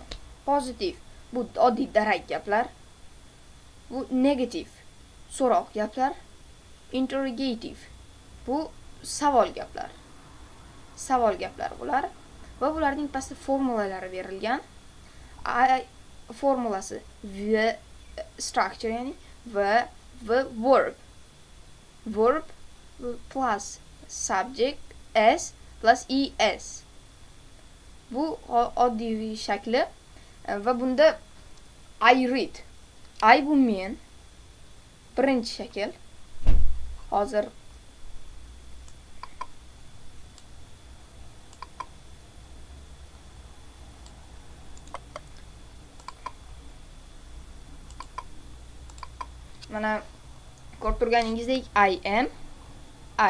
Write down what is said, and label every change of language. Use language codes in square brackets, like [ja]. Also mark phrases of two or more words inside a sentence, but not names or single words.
[uz] Positive bu oddiy darak gaplar. Bu negative so'roq gaplar. Interrogative bu savol gaplar. Bular va bularning pastda formulalari berilgan. [en] Formulasi the structure, ya'ni the verb plus subject s plus es. [uz] Bu oddiy shakli va bunda [en] I read. [uz] I bu men. Birinchi shakl. Hozir mana ko'rib turganingizdek [en] I am, [uz] I.